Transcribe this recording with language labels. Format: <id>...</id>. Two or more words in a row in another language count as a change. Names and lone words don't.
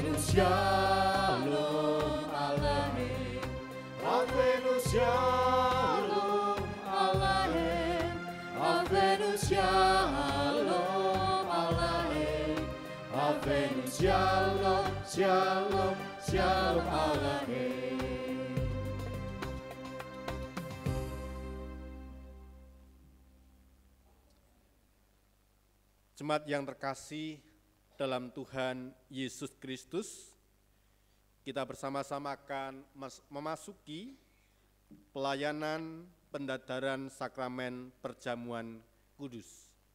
<he>שלום עליכם, הבאנו שלום עליכם, הבאנו שלום עליכם, הבאנו שלום, שלום, שלום עליכם.</he> <id>Jemaat yang terkasih dalam Tuhan Yesus Kristus, kita bersama-sama akan memasuki pelayanan pendadaran sakramen perjamuan kudus.</id>